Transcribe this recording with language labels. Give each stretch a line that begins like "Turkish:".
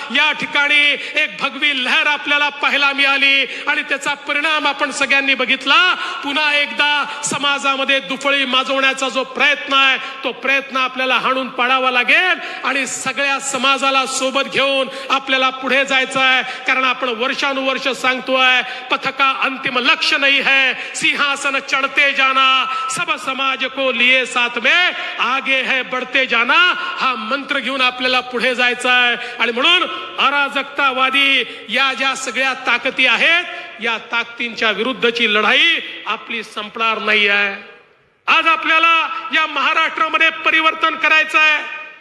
Marathi: या ठिकाणी एक भगवी लहर आपल्याला पाहायला मिळाली आणि त्याचा परिणाम आपण सगळ्यांनी बघितला. पुन्हा एकदा समाजामध्ये फळी माजवण्याचा जो प्रयत्न आहे तो प्रयत्न आपल्याला हाणून पाडावा लागेल आणि सगळ्या समाजाला सोबत घेऊन आपल्याला पुढे जायचं आहे. कारण आपण वर्षानुवर्ष सांगतोय
Hindi: पथका अंतिम लक्ष्य नहीं है, सिंहासन चढ़ते जाना, सब समाज को लिए साथ में आगे है बढ़ते जाना.
Marathi: हा मंत्र घेऊन आपल्याला पुढे जायचं आहे. आणि म्हणून अराजकतावादी या ज्या सगळ्या ताकदी आहेत, या ताकदींच्या विरुद्धची लढाई आपली संपणार नाही आहे. आज आपल्याला या महाराष्ट्रामध्ये परिवर्तन करायचं आहे.